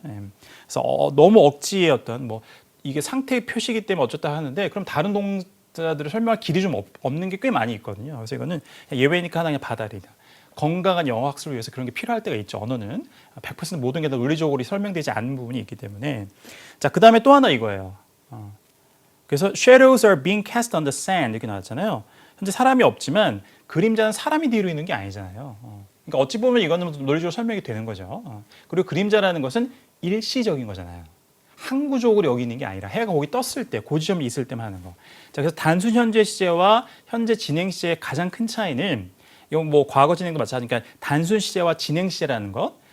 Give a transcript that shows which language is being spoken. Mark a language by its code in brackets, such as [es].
[ko] 그래서 너무 억지의 어떤 뭐 이게 상태의 표시이기 때문에 어쩌다 하는데 그럼 다른 동사들을 설명할 길이 좀 없는 게 꽤 많이 있거든요. 그래서 이거는 예외니까 하나 그냥 받아들이다. 건강한 영어 학습을 위해서 그런 게 필요할 때가 있죠. 언어는 100% 모든 게 다 논리적으로 설명되지 않는 부분이 있기 때문에 자, 그 다음에 또 하나 이거예요. 그래서 [en] shadows are being cast on the sand [ko] 이렇게 나왔잖아요. 현재 사람이 없지만 그림자는 사람이 뒤로 있는 게 아니잖아요. 그러니까 어찌 보면 이거는 논리적으로 설명이 되는 거죠. 그리고 그림자라는 것은 일시적인 거잖아요. 항구적으로 여기 있는 게 아니라 해가 거기 떴을 때, 그 지점이 있을 때만 하는 거. 자, 그래서 단순 현재 시제와 현재 진행 시제의 가장 큰 차이는 이건 뭐 과거 진행도 마찬가지니까 단순 시제와 진행 시제라는 것.